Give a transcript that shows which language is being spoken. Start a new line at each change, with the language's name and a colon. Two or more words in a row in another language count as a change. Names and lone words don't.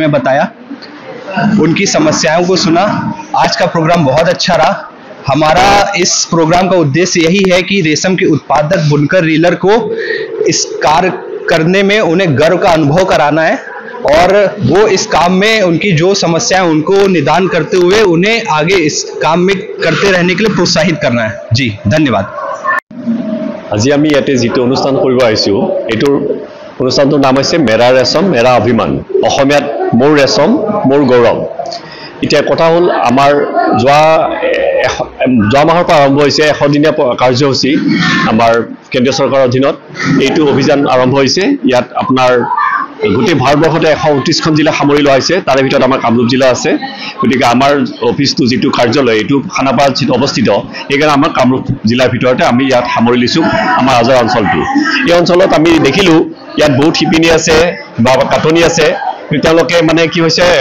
Hindi: में बताया उनकी समस्याओं को सुना आज का प्रोग्राम बहुत अच्छा रहा हमारा इस प्रोग्राम का उद्देश्य यही है कि रेशम के उत्पादक बुनकर रीलर को इस कार्य करने में उन्हें गर्व का अनुभव कराना है और वो इस काम में उनकी जो समस्याएं उनको निदान करते हुए उन्हें आगे इस काम में करते रहने के लिए प्रोत्साहित करना है जी धन्यवाद
Assamese: আজি আমি ইয়াতে যেটো অনুষ্ঠান কৰিব আহিছো এটোৰ অনুষ্ঠানটোৰ নাম হৈছে
Hindi: मेरा रेशम मेरा अभिमान
Assamese: অসমীয়াত মোৰ ৰেশম মোৰ গৌৰৱ এতিয়া কথা হ'ল আমাৰ যোৱা মাহৰ পৰা আৰম্ভ হৈছে 100 দিনীয়া কাৰ্যসূচী আমাৰ কেন্দ্ৰীয় চৰকাৰৰ অধীনত এইটো অভিযান আৰম্ভ হৈছে ইয়াত আপোনাৰ গোটেই ভাৰতবৰ্ষতে 129খন জিলা সামৰি লোৱা হৈছে তাৰে ভিতৰত আমাৰ কামৰূপ জিলা আছে গতিকে আমাৰ অফিসটো যেটো কাৰ্যালয় এইটো খানাপাৰাত অৱস্থিত এইকাৰণে আমাৰ কামৰূপ জিলাৰ ভিতৰতে আমি ইয়াত সামৰি লৈছো আমাৰ আজাৰ অঞ্চলটো এই অঞ্চলত আমি দেখিলো ইয়াত বহুত শিপিনী আছে বা কাটনি আছে তেওঁলোকে মানে কি হৈছে